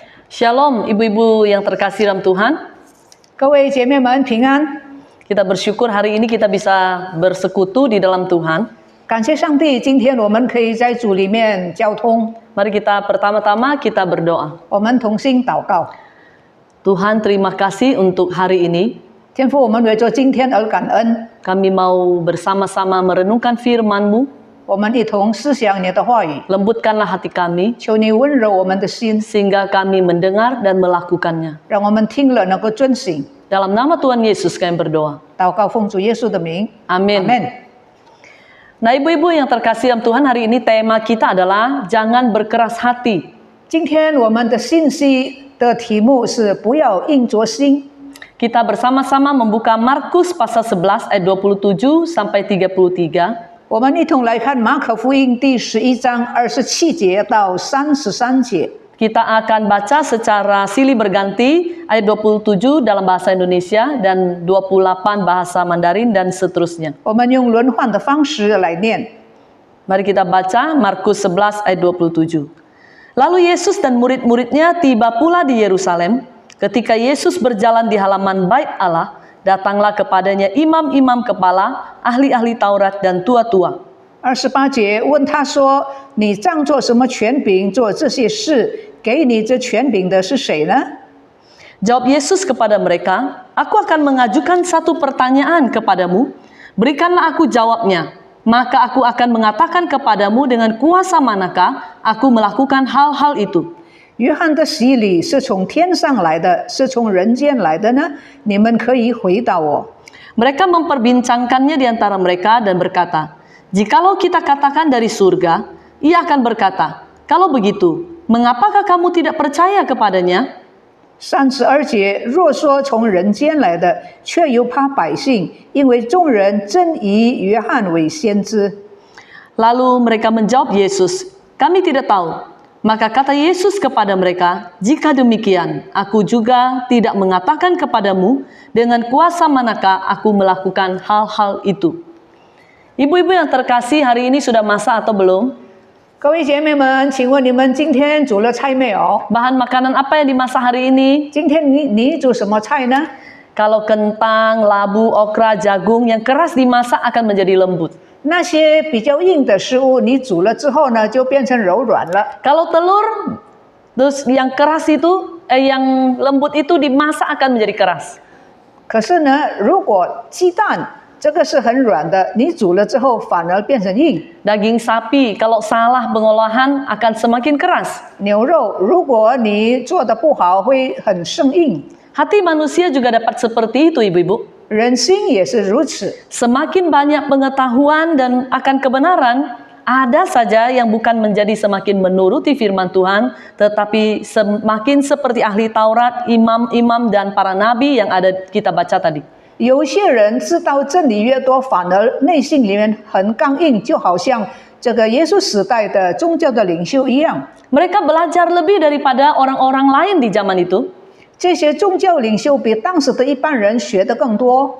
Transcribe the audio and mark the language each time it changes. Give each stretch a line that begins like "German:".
Indonesian: Shalom ibu-ibu yang terkasih dalam Tuhan.
Chinese: 各位姐妹们平安。
Indonesian: Kita bersyukur hari ini kita bisa bersekutu di dalam Tuhan.
Chinese: 感谢上帝，今天我们可以在主里面交通。
Indonesian: Mari kita pertama-tama kita berdoa.
Chinese: 我们同心祷告。
Indonesian: Tuhan, terima kasih untuk hari ini.
Chinese: 天父，我们为着今天而感恩，
Indonesian: Kami mau bersama-sama merenungkan firman-Mu.
Chinese: 我们一同思想你的话语，
Indonesian: Lembutkanlah hati kami
Chinese: 求你温柔我们的心，
Indonesian: sehingga kami mendengar dan melakukannya.
Chinese: 让我们听了能够遵行。
Indonesian: Dalam nama Tuhan Yesus kami berdoa.
Chinese: 祷告奉主耶稣的名，
Indonesian: Amin.
Chinese: Amen。
Indonesian: Nah, ibu-ibu yang terkasih dalam Tuhan, hari ini tema kita adalah jangan berkeras hati.
Chinese: 今天我们的信息的题目是不要硬着心。
Indonesian: Kita bersama-sama membuka Markus pasal 11 ayat 27 sampai 33.
Chinese: 我们一同来看马可福音第11章27节到33节。
Indonesian: Kita akan baca secara silih berganti ayat 27 dalam bahasa Indonesia dan 28 bahasa Mandarin dan seterusnya.
Chinese: 我们用轮换的方式来念。
Indonesian: Mari kita baca Markus 11 ayat 27. Lalu Yesus dan murid-muridnya tiba pula di Yerusalem. Ketika Yesus berjalan di halaman Bait Allah, datanglah kepadanya imam-imam kepala, ahli-ahli Taurat dan tua-tua.
Chinese: 28节问他说：“你仗作什么权柄做这些事？给你这权柄的是谁呢？”
Indonesian: Jawab Yesus kepada mereka, "Aku akan mengajukan satu pertanyaan kepadamu. Berikanlah aku jawabnya. Maka aku akan mengatakan kepadamu dengan kuasa manakah aku melakukan hal-hal itu."
Chinese: 约翰的洗礼是从天上来的，是从人间来的呢？你们可以回答我。
Indonesian: Mereka memperbincangkannya di antara mereka dan berkata, "Jikalau kita katakan dari surga," ia akan berkata, "Kalau begitu, mengapakah kamu tidak percaya kepadanya?"
Chinese: 32节若说从人间来的，却又怕百姓，因为众人真以约翰为先知。
Indonesian: Lalu mereka menjawab Yesus, "Kami tidak tahu." Maka kata Yesus kepada mereka, "Jika demikian, aku juga tidak mengatakan kepadamu dengan kuasa manakah aku melakukan hal-hal itu." Ibu-ibu yang terkasih, hari ini sudah masak atau belum?
Chinese: 各位姐妹们，请问你们今天煮了菜没有？
Indonesian: Bahan makanan apa yang dimasak hari ini?
Chinese: 今天你煮什么菜呢？
Indonesian: Kalau kentang, labu, okra, jagung yang keras dimasak akan menjadi lembut.
Chinese: 那些比较硬的食物，你煮了之后呢，就变成柔软了。
Indonesian: Kalau telur, terus yang keras itu, yang lembut itu dimasak akan menjadi keras.
Chinese: 可是呢，如果鸡蛋这个是很软的，你煮了之后反而变成硬。
Indonesian: Daging sapi kalau salah pengolahan akan semakin keras.
Chinese: 牛肉如果你做的不好，会很生硬。
Indonesian: Hati manusia juga dapat seperti itu, ibu-ibu.
Chinese: 人心也是如此。
Indonesian: Semakin banyak pengetahuan dan akan kebenaran, ada saja yang bukan menjadi semakin menuruti firman Tuhan, tetapi semakin seperti ahli Taurat, imam-imam dan para nabi yang ada kita baca tadi.
Chinese: 有些人知道真理越多，反而内心里面很刚硬，就好像这个耶稣时代的宗教的领袖一样。
Indonesian: Mereka belajar lebih daripada orang-orang lain di zaman itu.
Chinese: 这些宗教领袖比当时的一般人学得更多，